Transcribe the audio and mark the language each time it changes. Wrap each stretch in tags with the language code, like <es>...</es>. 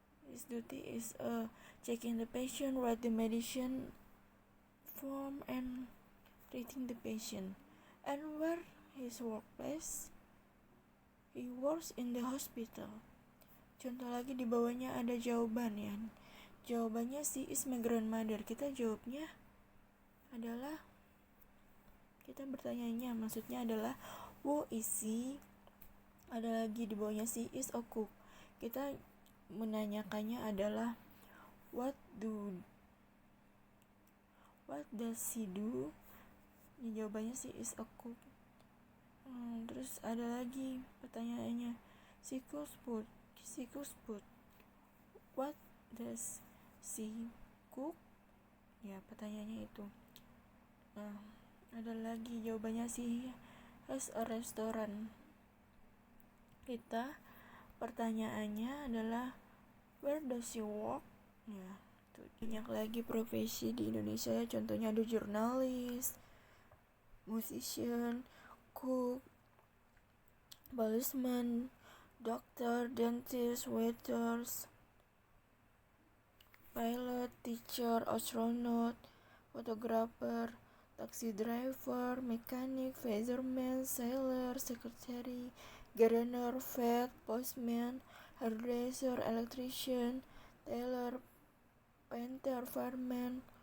<en>His duty is checking the patient, write the medicine form, and treating the patient. And where his workplace? He works in the hospital.</en> <id>Contoh lagi di bawahnya ada jawaban ya. Jawabannya</id> <en>she is my grandmother.</en> <id>Kita jawabnya adalah, kita bertanyanya maksudnya adalah</id> <en>who is she?</en> <id>Ada lagi di bawahnya</id> <en>she is a cook.</en> <id>Kita menanyakannya adalah</id> <en>what does she do?</en> <id>Jawabannya</id> <en>she is a cook.</en> <id>Terus ada lagi pertanyaannya,</id> <en>she cooks food. What does she cook?</en> <id>Ya, pertanyaannya itu. Ada lagi jawabannya,</id> <en>she has a restaurant.</en> <id>Kita pertanyaannya adalah</id> <en>where does she work?</en> <id>Ya, tuh. Banyak lagi profesi di Indonesia, contohnya ada jurnalis,</id> <en>musician, cook, policeman, doctor, dentist, waiters, pilot, teacher, astronaut, photographer, taxi driver, mechanic, fireman, sailor, secretary, gardener, vet, postman, hairdresser, electrician, tailor, painter, farmer.</en>